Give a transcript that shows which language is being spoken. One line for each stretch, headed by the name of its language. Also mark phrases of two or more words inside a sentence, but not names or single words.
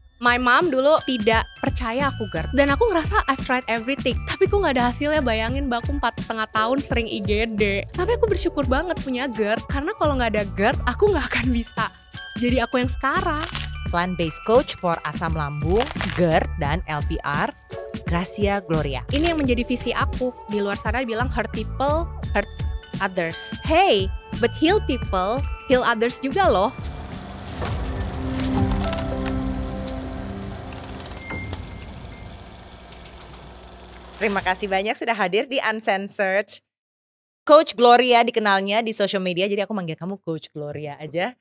English: My mom
Indonesian: dulu tidak percaya aku GERD. Dan aku ngerasa
English: I've tried everything,
Indonesian: tapi kok gak ada hasilnya. Bayangin Mbak, aku 4,5 tahun sering IGD. Tapi aku bersyukur banget punya GERD, karena kalau gak ada GERD, aku gak akan bisa jadi aku yang sekarang.
English: Plant-based coach for
Indonesian: asam lambung, GERD, dan LPR, Gracia Gloria. Ini yang menjadi visi aku. Di luar sana bilang
English: hurt people, hurt others. Hey, but heal people, heal others
Indonesian: juga loh. Terima kasih banyak sudah hadir di Uncensored. Coach Gloria dikenalnya di
English: social media,
Indonesian: jadi aku manggil kamu Coach Gloria aja.